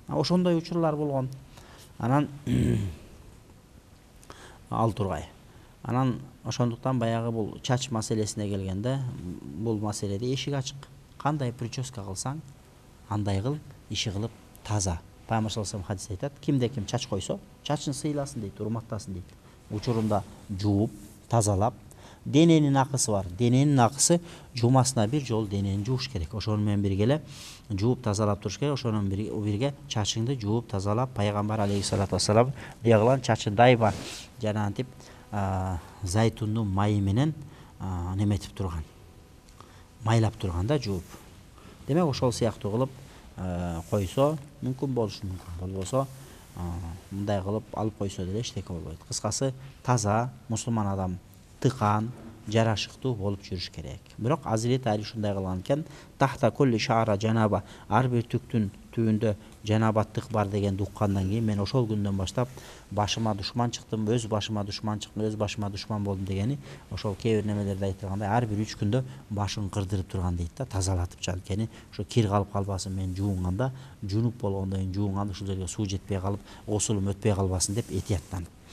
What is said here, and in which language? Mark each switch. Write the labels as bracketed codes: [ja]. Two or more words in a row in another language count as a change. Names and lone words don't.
[ky] Ошондой учурлар болгон. Анан ал тургай. Анан ошондуктан баягы бул чач маселесине келгенде, бул маселеде эшик ачык. Кандай прическа кылсаң, андай кыл, иши кылып таза. Пайгамбар [ar] صلى الله عليه وسلم [ky] хадис айтат: кимде ким чач койсо, чачын сыйласын дейт, урматтасын дейт. Учурунда жууп, тазалап, дененин акысы бар. Дененин акысы жумасына бир жол денени жууш керек. Ошону менен бирге эле жууп тазалап туруш керек. Ошону бирге чачыңды жууп тазалап, пайгамбар [ar] عليه الصلاة والسلام [ky] дегилан чачын дайыма жанагынтип зайтундун майы менен неметип турган. Майлап турганда жууп. Демек ошол сыяктуу кылып койсо мүмкүн болушу мүмкүн. Болбосо мындай кылып алып койсо деле эчтеке болбойт. Кыскасы, таза мусулман адам тыкан, жарашыктуу болуп жүрүш керек. Бирок Hazreti Ali ушундай кылган экен: [ar] تحت كل شعرة جنابة, [ky] ар бир түктүн түбүндө жанабаттык бар дегенди уккандан кийин мен ошол күндөн баштап башыма душман чыктым, өз башыма душман чыктым, өз башыма душман болдум дегени ошол кээ бир немелерде айтылгандай ар бир 3 күндө башын кырдырып турган дейт да, тазалатып. Анткени ошо кир калып калбасын, мен жуунганда, жунуп болгондон кийин жуунганда ушул жерге суу жетпей калып, гусулум өтпөй калбасын деп этияттанып.